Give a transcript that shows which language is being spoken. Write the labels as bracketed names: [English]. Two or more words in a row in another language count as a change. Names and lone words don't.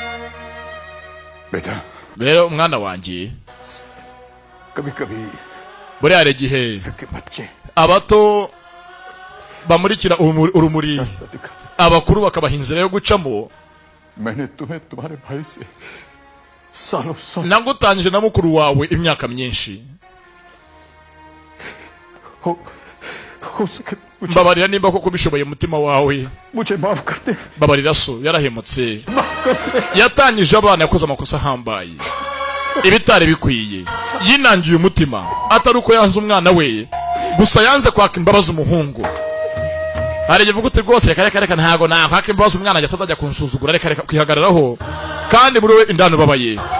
[Hindi] बेटा [Kinyarwanda] Rero umwana wanjye [Hindi] कभी कभी [Kinyarwanda] buri hari igihe [Hindi] के बच्चे [Kinyarwanda] abato bamurikira urumuri [Hindi] रास्ता दिखा। [Kinyarwanda] abakuru bakabaha inzira yo gucamo. [Hindi] मैंने तुम्हें तुम्हारे भाई से सालों साल [Kinyarwanda] nagutangije na mukuru wawe imyaka myinshi. [Hindi] हो सके [Kinyarwanda] mbabarira nimba koko bishoboye umutima wawe. [Hindi] मुझे माफ कर दे, [Kinyarwanda] babarira so yarahemutse, [Hindi] माफ कर दे। [Kinyarwanda] yatangije abana yakoze amakosa ahambaye ibitari bikwiye, yinangiye umutima atari uko yanze umwana we gusa yanze kwaka imbabazi umuhungu. hari igihe uvuga uti rwose reka ntago nakwaka imbabazi umwana ajya atazajya kunsuzugura, reka kwihagararaho kandi muri we indani ubabaye.